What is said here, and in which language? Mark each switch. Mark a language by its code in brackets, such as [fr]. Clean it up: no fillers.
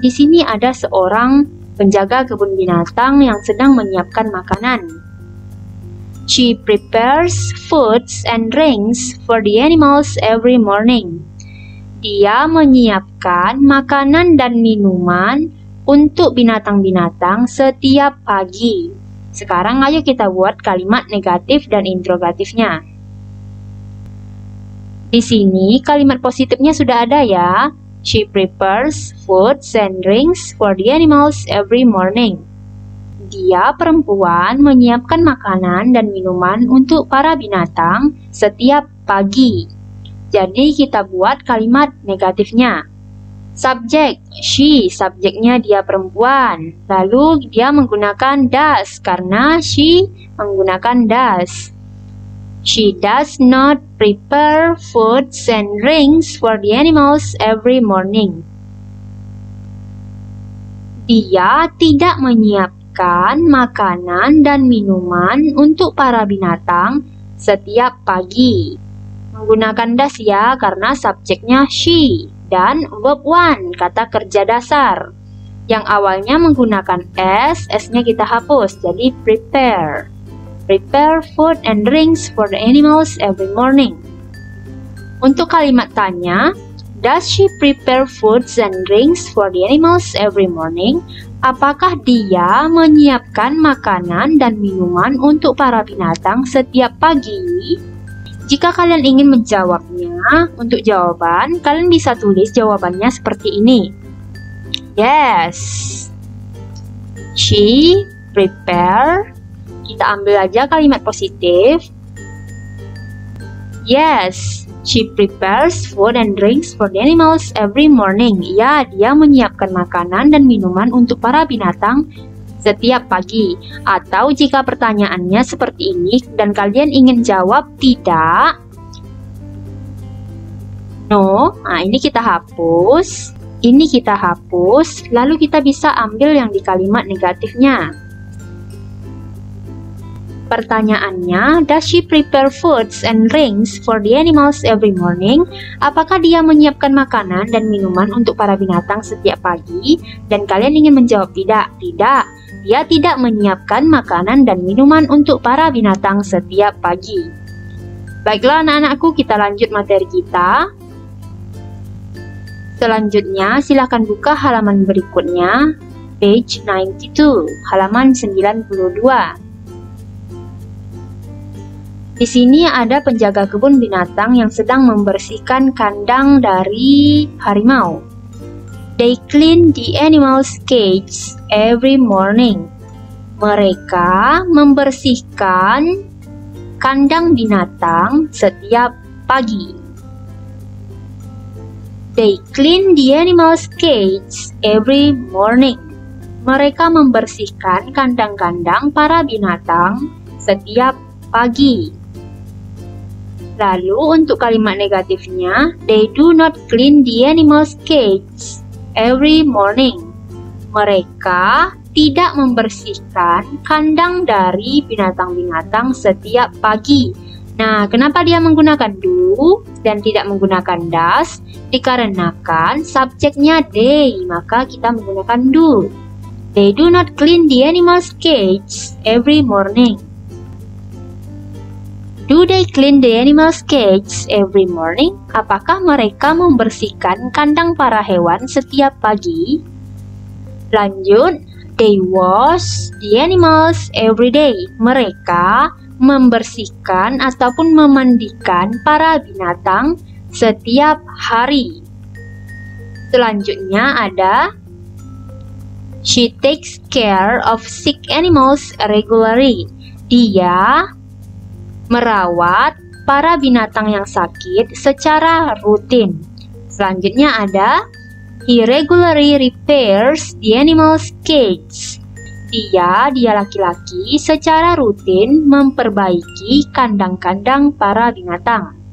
[id] Di sini ada seorang penjaga kebun binatang yang sedang menyiapkan makanan. [en] She prepares foods and drinks for the animals every morning. [id] Dia menyiapkan makanan dan minuman untuk binatang-binatang setiap pagi. Sekarang ayo kita buat kalimat negatif dan interrogatifnya. Di sini kalimat positifnya sudah ada ya. [en] She prepares foods and drinks for the animals every morning. [id] Dia perempuan menyiapkan makanan dan minuman untuk para binatang setiap pagi. Jadi kita buat kalimat negatifnya. Subjek, she, subjeknya dia perempuan. Lalu dia menggunakan does karena she menggunakan does. [en] She does not prepare foods and drinks for the animals every morning. [id] Dia tidak menyiapkan makanan dan minuman untuk para binatang setiap pagi. Menggunakan does ya karena subjeknya she. Dan verb one, kata kerja dasar. Yang awalnya menggunakan S-nya kita hapus, jadi prepare. [en] Prepare food and drinks for the animals every morning. [id] Untuk kalimat tanya, [en] does she prepare foods and drinks for the animals every morning? [id] Apakah dia menyiapkan makanan dan minuman untuk para binatang setiap pagi? Jika kalian ingin menjawabnya, untuk jawaban, kalian bisa tulis jawabannya seperti ini. [en] Yes, she prepare. [id] Kita ambil aja kalimat positif. [en] Yes, she prepares food and drinks for the animals every morning. [id] Ya, dia menyiapkan makanan dan minuman untuk para binatang setiap pagi. Atau jika pertanyaannya seperti ini dan kalian ingin jawab tidak, no, nah ini kita hapus, ini kita hapus, lalu kita bisa ambil yang di kalimat negatifnya. [en] Pertanyaannya, does she prepare foods and drinks for the animals every morning? [id] Apakah dia menyiapkan makanan dan minuman untuk para binatang setiap pagi? Dan kalian ingin menjawab tidak? Tidak. Dia tidak menyiapkan makanan dan minuman untuk para binatang setiap pagi. Baiklah anak-anakku, kita lanjut materi kita. Selanjutnya, silakan buka halaman berikutnya, page 92, halaman 92. Di sini ada penjaga kebun binatang yang sedang membersihkan kandang dari harimau. [en] They clean the animals' cage every morning. [id] Mereka membersihkan kandang binatang setiap pagi. [en] They clean the animals' cage every morning. [id] Mereka membersihkan kandang-kandang para binatang setiap pagi. Lalu untuk kalimat negatifnya, [en] they do not clean the animals' cage every morning. [id] Mereka tidak membersihkan kandang dari binatang-binatang setiap pagi. Nah, kenapa dia menggunakan do dan tidak menggunakan does? Dikarenakan subjeknya they, maka kita menggunakan do. [en] They do not clean the animals' cage every morning. Do they clean the animals' cage every morning? [id] Apakah mereka membersihkan kandang para hewan setiap pagi? [en] Lanjut, they wash the animals every day. [id] Mereka membersihkan ataupun memandikan para binatang setiap hari. Selanjutnya ada [en] she takes care of sick animals regularly. [id] Dia merawat para binatang yang sakit secara rutin. Selanjutnya ada [en] he regularly repairs the animals' cage. [id] Dia laki-laki secara rutin memperbaiki kandang-kandang para binatang.